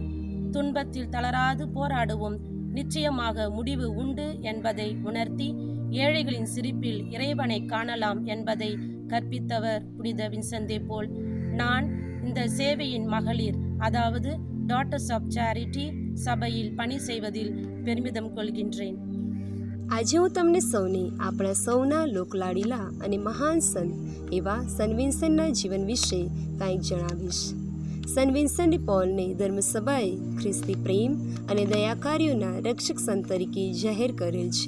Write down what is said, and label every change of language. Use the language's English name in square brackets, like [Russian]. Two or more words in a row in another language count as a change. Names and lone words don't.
[Tamil] துன்பத்தில் தளராது போராடுவோம், நிச்சயமாக முடிவு உண்டு என்பதை உணர்த்தி ஏழைகளின் சிரிப்பில் இறைவனை காணலாம் என்பதை கற்பித்தவர் புனித வின்சென்ட் போல். நான் இந்த சேவையின் மகளிர், அதாவது டாட்டர்ஸ் ஆஃப் சேரிட்டி சபையில் பணி செய்வதில் பெருமிதம் கொள்கின்றேன். [Gujarati] આજે હું તમને સૌને આપણા સૌના લોકલાડીલા અને મહાન સંત એવા સન વિન્સેન્ટના જીવન વિશે કંઈક જણાવીશ. સન વિન્સેન્ટ ડી પોલને ધર્મસભાએ ખ્રિસ્તી પ્રેમ અને દયા કાર્યોના રક્ષક સંત તરીકે જાહેર કરેલ છે.